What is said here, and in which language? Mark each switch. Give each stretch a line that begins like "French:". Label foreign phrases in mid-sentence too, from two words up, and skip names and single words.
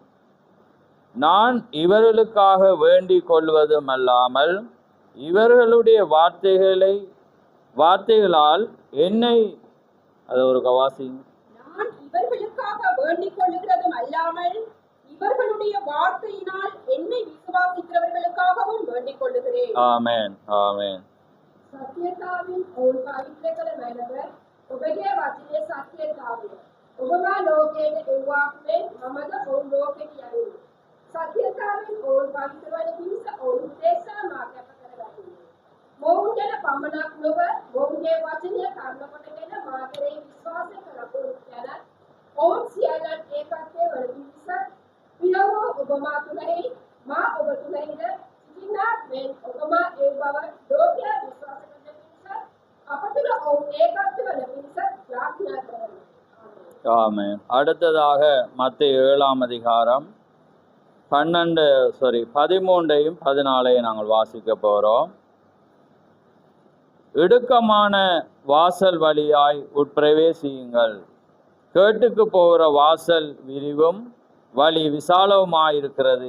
Tamil: நான் இவர்களுக்காக வேண்டிக் கொள்வதும் அல்லாமல் இவர்களுடைய வார்த்தைகளால் என்னை அது ஒரு கவாசி நான் இவர்களுக்காக வேண்டிக் கொள்ளுகிறதும் அல்லாமல் இவர்களுடைய வார்த்தையினால் என்னை விசுவாசிக்கிறவர்களுக்காகவும் வேண்டிக் கொள்ளுகிறேன். ஆமென். ஆமென்.
Sinhala: සත්‍යතාවෙන් ඔවුන් පවිත්‍ර කළ මැනව ඔබගේ වචනේ සත්‍යතාවය. ඔබමා ලෝකයට එව්වාක් මෙන් මමද ඔවුන් ලෝකෙට යැවුණි. සත්‍යතාවෙන් ඔවුන් පවිත්‍ර වන පිණිස ඔවුන් උදෙසා මා කැප කරගතිමි. මොවුන් ගැන පමණක් නොව මොවුන්ගේ වචනය කර්ම කොටගෙන මා කෙරෙහි විශ්වාස කරපු යන ඔවුන් සියල්ලන් ඒකත්වයේ වන පිණිස පියවෝ ඔබමා තුලෙහි මා ඔබ තුලෙහිද සිටිනාක් මෙන් ඔබමා ඒ බව ලෝකයා විශ්වාස කරන පිණිස අප තුල ඔවුන් ඒකත්ව වන පිණිස ප්‍රාර්ථනා කරමි.
Tamil: ஆமென். அடுத்ததாக மத்தேயு 7ஆம் அதிகாரம் 13ஐயும் 14ஐயும் நாங்கள் வாசிக்க போகிறோம். இடுக்கமான வாசல் வழியாய் உட்பிரவேசியுங்கள். கேட்டுக்கு போகிற வாசல் விரிவும் வழி விசாலவுமாயிருக்கிறது.